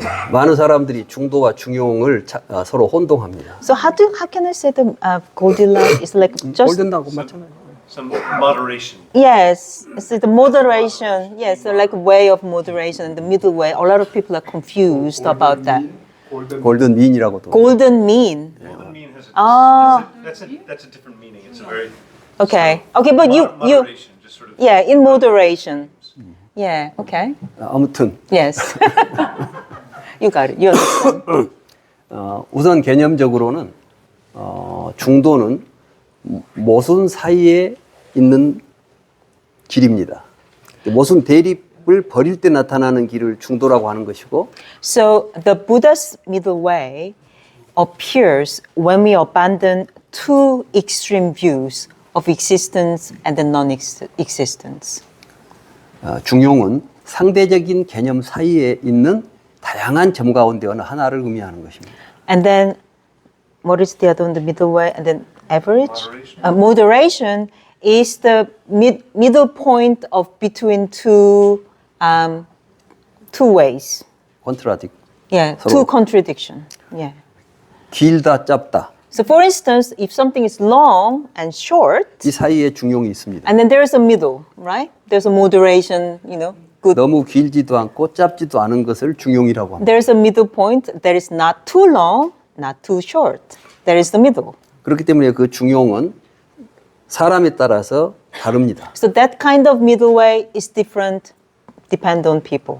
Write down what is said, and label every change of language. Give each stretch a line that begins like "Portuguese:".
Korean: 많은 사람들이 중도와 중용을 서로 혼동합니다.
English: So how can I say the Goldilocks is like just
Korean: 골든하고 맞잖아요.
English: Some moderation. yes, it's the moderation. Yes, so like way of moderation and the middle way. A lot of people are confused about that.
Korean: 골든 민이라고도.
English: Golden mean. Golden mean has a, Ah. that's a different meaning. It's a very Okay. Okay, but you moderation, just sort of yeah, in moderation. Yeah. Okay.
Korean: 아무튼
English: Yes. You got it. You understand.
Korean: 우선 개념적으로는 중도는 모순 사이에 있는 길입니다. 모순 대립을 버릴 때 나타나는 길을 중도라고 하는 것이고,
English: So the Buddha's middle way appears when we abandon two extreme views of existence and the non-existence.
Korean: 중용은 상대적인 개념 사이에 있는 다양한 점 가운데 어느 하나를 의미하는 것입니다.
English: And then, what is the other one? The middle way, and then average. Moderation is the middle point of between two ways.
Korean: 컨트라딕.
English: Yeah,
Korean: 서로.
English: two contradiction. Yeah.
Korean: 길다 짧다.
English: So, for instance, if something is long and short,
Korean: 이 사이에 중용이 있습니다.
English: and then there is a middle, right? There's a moderation, good.
Korean: 너무 길지도 않고 짧지도 않은 것을 중용이라고 합니다.
English: There's a middle point that is not too long, not too short. There is the middle.
Korean: 그렇기 때문에 그 중용은 사람에 따라서 다릅니다.
English: So that kind of middle way is different, depend on people,